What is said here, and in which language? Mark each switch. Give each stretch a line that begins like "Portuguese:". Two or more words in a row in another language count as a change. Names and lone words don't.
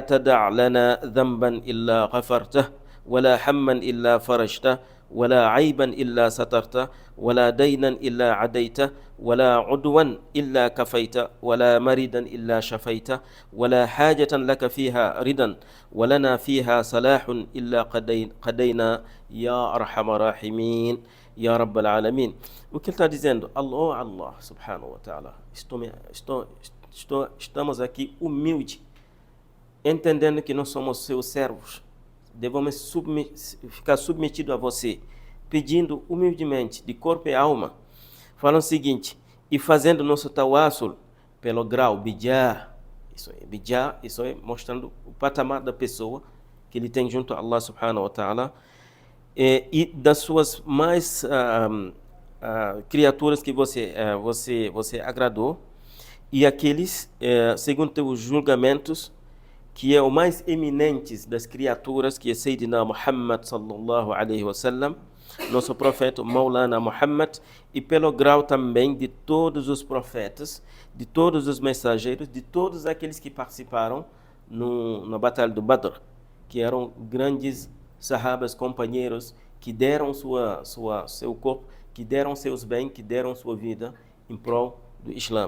Arabic: تدع لنا ذنبا إلا غفرته ولا هما إلا فرجته ولا عيبا إلا سترته ولا دينا إلا عديته ولا عدوا إلا كفيته ولا مريدا إلا شفيته ولا حاجة لك فيها ردا ولنا فيها صلاح إلا قدينا يا أرحم الراحمين يا رب العالمين.
Portuguese: O que ele está dizendo?
Arabic: الله سبحانه وتعالى,
Portuguese: estamos aqui humildes, entendendo que nós somos seus servos, devemos ficar submetidos a você, pedindo humildemente, de corpo e alma, falando o seguinte, e fazendo nosso tawassul pelo grau, bijah, isso é mostrando o patamar da pessoa que ele tem junto a
Arabic: الله سبحانه وتعالى,
Portuguese: e das suas mais criaturas que você agradou, e aqueles, segundo os julgamentos, que é o mais eminente das criaturas,
Arabic: que é سيدنا محمد صلى الله عليه وسلم,
Portuguese: nosso profeta Maulana Muhammad, e pelo grau também de todos os profetas, de todos os mensageiros, de todos aqueles que participaram na Batalha do Badr, que eram grandes sahabas, companheiros, que deram seu corpo, que deram seus bens, que deram sua vida em prol do Islã.